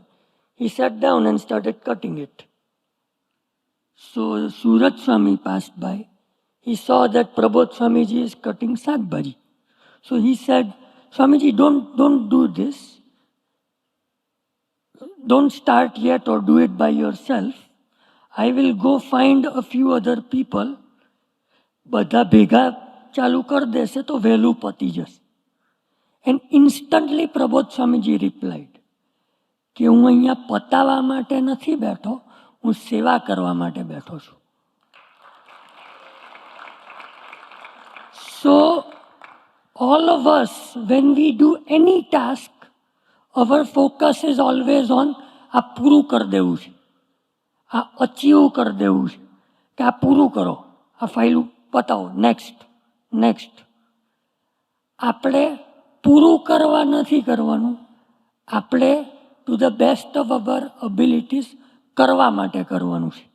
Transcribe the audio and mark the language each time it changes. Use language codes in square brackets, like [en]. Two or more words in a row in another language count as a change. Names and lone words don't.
[en] He sat down and started cutting it. So Surat Swami passed by. He saw that Prabodh Swamiji is cutting sag bhaji. So he said, Swamiji, don't do this. Don't start yet or do it by yourself. I will go find a few other people. [gu] બધા ભેગા ચાલુ કર દેશે તો વહેલું પતી જશે. [en] And instantly Prabodh Swamiji replied [gu] કે હું અહીંયા પતાવા માટે નથી બેઠો, હું સેવા કરવા માટે બેઠો છું. [en] So all of us, when we do any task, our focus is always on [gu] આ પૂરું કર દેવું છે, આ અચીવ કર દેવું છે, કે આ પૂરું કરો, આ ફાઇલ પતાવો, નેક્સ્ટ. આપણે પૂરું કરવા નથી કરવાનું, આપણે [en] to the best of our abilities [gu] કરવા માટે કરવાનું છે.